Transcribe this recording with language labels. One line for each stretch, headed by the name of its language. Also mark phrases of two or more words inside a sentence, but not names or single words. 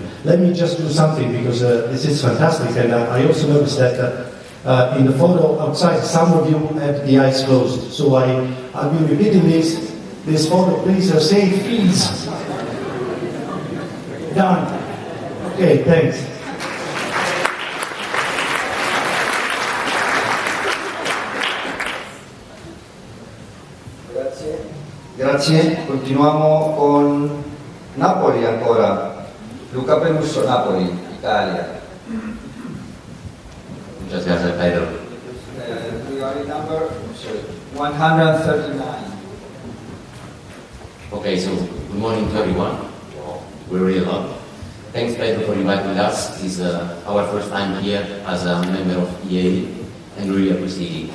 English: Let me just do something because this is fantastic, and I also noticed that in the photo outside, some of you have the eyes closed. So I'll be repeating this photo. Please say freeze. Done. Okay, thanks.
Italian: Grazie. Continuiamo con Napoli ancora. Luca Pelusso, Napoli, Italia.
Spanish: Muchas gracias, Pedro.
English: We are in number 139. Okay, so good morning to everyone. We're really long. Thanks, Pedro, for inviting us. It's our first time here as a member of EA, and really appreciate it.